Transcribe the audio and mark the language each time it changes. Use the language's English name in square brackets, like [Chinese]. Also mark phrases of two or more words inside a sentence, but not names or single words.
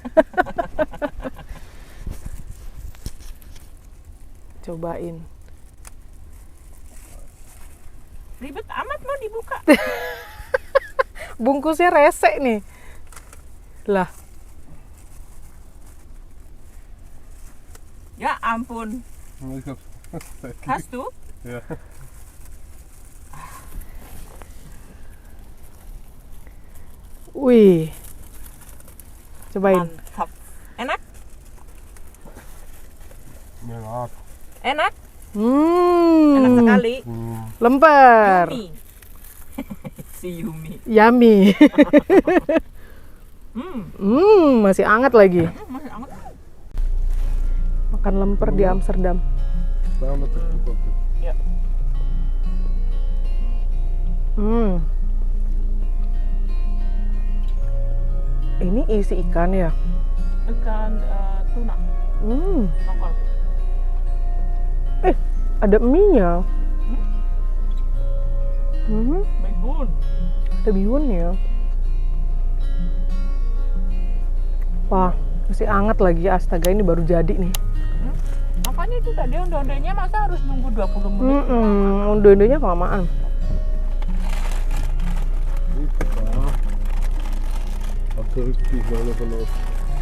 [Indonesian] Cobain. Ribet amat mau dibuka. Bungkusnya resek nih. Lah, Ya ampun. [German] Hast du? Ja. [Indonesian] wih. Cobain. Mantap. Enak? [German] Ja. [Indonesian] Enak? Enak sekali. Lemper. Yummy. Si Yumi. Yummy. Masih hangat lagi. Masih hangat. Makan lemper di Amsterdam. [Dutch] Samen met de koek. [Indonesian] Ya. Ini isi ikan ya? Ikan tuna. Lokal. Ada mie-nya. Bihun. Ada bihunnya. Wah, masih hangat lagi. Astaga, ini baru jadi nih. Makanya itu tadi onde-ondenya masa harus nunggu 20 menit? Onde-ondenya kelamaan. [Dutch] Niet te vaak. Als terug die wel vanaf.